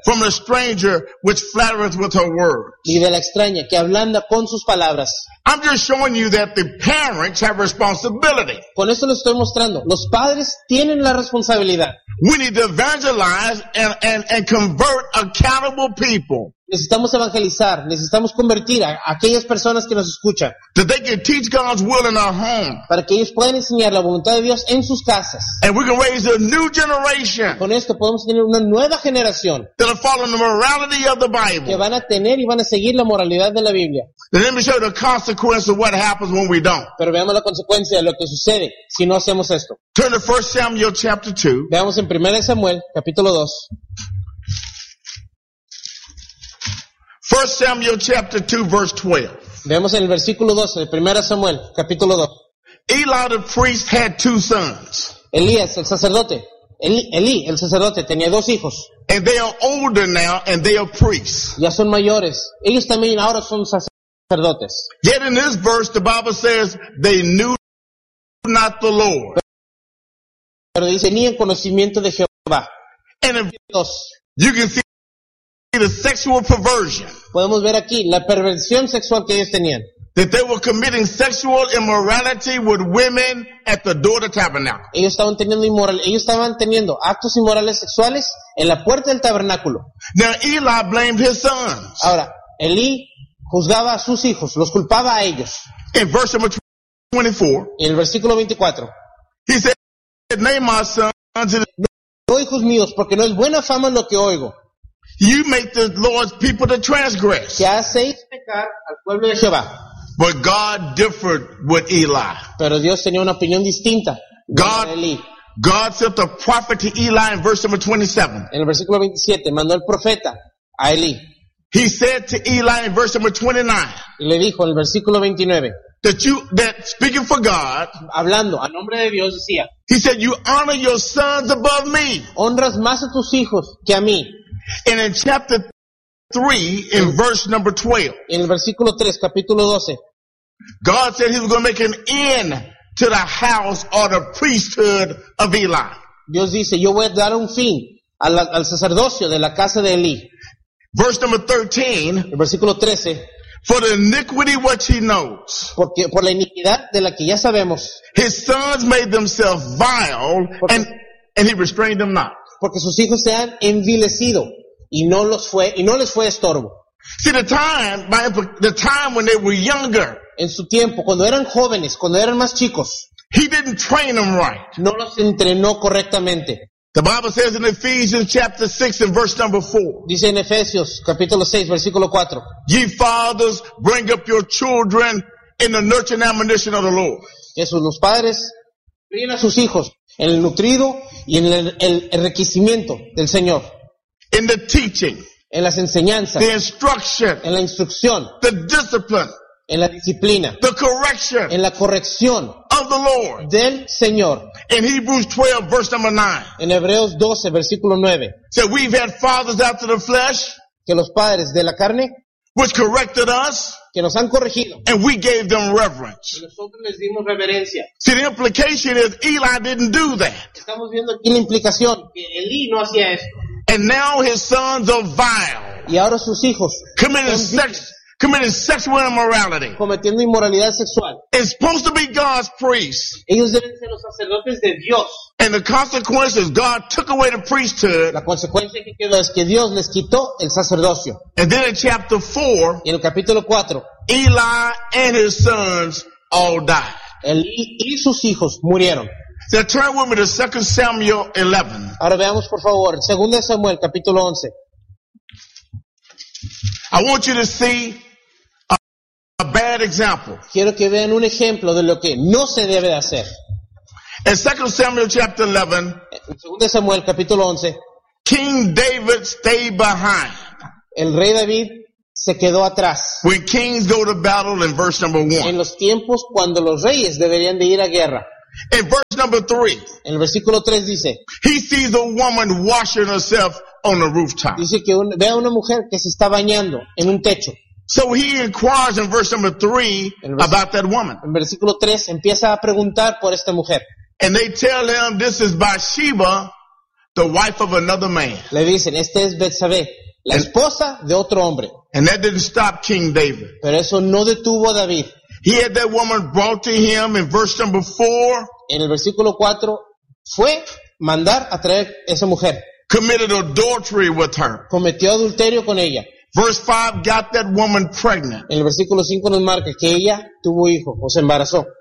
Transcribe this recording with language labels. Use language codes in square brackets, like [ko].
[en] From the stranger which flattereth with her words. [es] Y de la extraña que ablanda con sus palabras. [en] I'm just showing you that the parents have responsibility. [es] Con esto lo estoy mostrando. Los padres tienen la responsabilidad. [en] We need to evangelize and convert accountable people. [es] Necesitamos evangelizar, necesitamos convertir a aquellas personas que nos escuchan. [en] That they can teach God's will in our home. [es] Para que ellos puedan enseñar la voluntad de Dios en sus casas. [en] And we can raise a new generation. [es] Con esto podemos tener una nueva generación. [en] That are following the morality of the Bible. [es] Que van a tener y van a seguir la moralidad de la Biblia. [en] Let me show the consequence of what happens when we don't. [es] Pero veamos la consecuencia de lo que sucede si no hacemos esto. [en] Turn to 1 Samuel chapter 2. [es] Veamos en 1 Samuel capítulo 2. [en] 1 Samuel chapter 2 verse 12. [es] Vemos en el versículo 12 de 1 Samuel capítulo 2. [en] Eli the priest had two sons. [es] Elías el sacerdote. Eli el sacerdote tenía dos hijos. [en] And they are older now and they are priests. [es] Ya son mayores. Ellos también ahora son sacerdotes. [en] Yet in this verse the Bible says they knew not the Lord. [es] Pero dice ni en conocimiento de Jehová. [en] And in verse 2, you can see the sexual perversion. [es] Podemos ver aquí la perversión sexual que ellos tenían. [en] That they were committing sexual immorality with women at the door of the tabernacle. [es] Ellos estaban teniendo actos inmorales sexuales en la puerta del tabernáculo. [en] Now Eli blamed his sons. [es] Ahora, Eli juzgaba a sus hijos, los culpaba a ellos. [en] In verse number 24. [es] En el versículo 24. [en] He said, "Name my sons." [es] No, hijos míos, porque no es buena fama lo que oigo. [en] You make the Lord's people to transgress. [es] Ya hacéis pecar al pueblo de Jehová. [en] But God differed with Eli. [es] Pero Dios tenía una opinión distinta. [en] God sent the prophet to Eli in verse number 27. [es] En el versículo 27 mandó el profeta a Eli. [en] He said to Eli in verse number 29. [es] Y le dijo en el versículo 29. [en] That speaking for God. [es] Hablando a nombre de Dios decía. [en] He said, "You honor your sons above me." [es] Honras más a tus hijos que a mí. [en] And in chapter 3, in verse number 12, [es] en el versículo 3, capítulo 12, [en] God said he was going to make an end to the house or the priesthood of Eli. [es] Dios dice, yo voy a dar un fin al sacerdocio de la casa de Eli. [en] Verse number 13, [es] el versículo 13, [en] for the iniquity which he knows, [es] porque, por la iniquidad de la que ya sabemos, [en] his sons made themselves vile, and he restrained them not. [es] Porque sus hijos se han envilecido y no les fue estorbo. [en] See, the time when they were younger, [es] en su tiempo, cuando eran jóvenes, cuando eran más chicos, [en] he didn't train them right. [es] No los entrenó correctamente. [en] The Bible says in Ephesians chapter 6 and verse number 4. [es] Dice en Efesios capítulo 6 versículo 4. [en] Ye fathers, bring up your children in the nurture and admonition of the Lord. [es] Jesús, los padres crían a sus hijos en el nutrido y en el enriquecimiento del Señor. [en] In the teaching, [es] en las enseñanzas. [en] The instruction, [es] en la instrucción. [en] The discipline, [es] en la disciplina. [en] The correction, [es] en la corrección. [en] Of the Lord, [es] del Señor. [en] In Hebrews 12, verse number 9. [es] En Hebreos 12, versículo 9. [en] So we've had fathers after the flesh, [es] que los padres de la carne, [en] which corrected us, [es] que nos han corregido, [en] and we gave them reverence. [es] Y nosotros les dimos reverencia. [en] See, the implication is Eli didn't do that. [es] Estamos viendo aquí la implicación que Eli no hacía esto. [en] And now his sons are vile. [es] Y ahora sus hijos [en] committing sexual immorality. [es] Cometiendo inmoralidad sexual. [en] It's supposed to be God's priest. [es] Ellos deben ser los sacerdotes de Dios. [en] And the consequence is God took away the priesthood. [es] La consecuencia que quedó es que Dios les quitó el sacerdocio. [en] And then in chapter 4, [es] en el capítulo 4, [en] Eli and his sons all died. [es] Eli y sus hijos murieron. [en] So turn with me to 2 Samuel 11. [es] Ahora veamos por favor, 2 Samuel capítulo 11. [en] I want you to see a bad example. [es] Quiero que vean un ejemplo de lo que no se debe de hacer. [en] In 2 Samuel chapter 11, [es] en 2 Samuel capítulo 11, [en] King David stayed behind. [es] El rey David se quedó atrás. [en] When kings go to battle in verse number 1. [es] En los tiempos cuando los reyes deberían de ir a guerra. [en] In verse number 3. [es] En el versículo 3 dice. [en] He sees a woman washing herself on the rooftop. [es] Dice que ve a una mujer que se está bañando en un techo. [en] So he inquires in verse number 3 about that woman. [es] En versículo 3 empieza a preguntar por esta mujer. [en] And they tell him this is Bathsheba, the wife of another man. [es] Le dicen, esta es Betsabé, la esposa de otro hombre. [en] And that didn't stop King David. [es] Pero eso no detuvo a David. [en] He had that woman brought to him in verse number 4. [es] En el versículo 4 fue mandar a traer esa mujer. [en] Committed adultery with her. [es] Cometió adulterio con ella. [en] Verse 5 got that woman pregnant. [es] En el versículo 5 nos marca que ella tuvo hijo o se embarazó.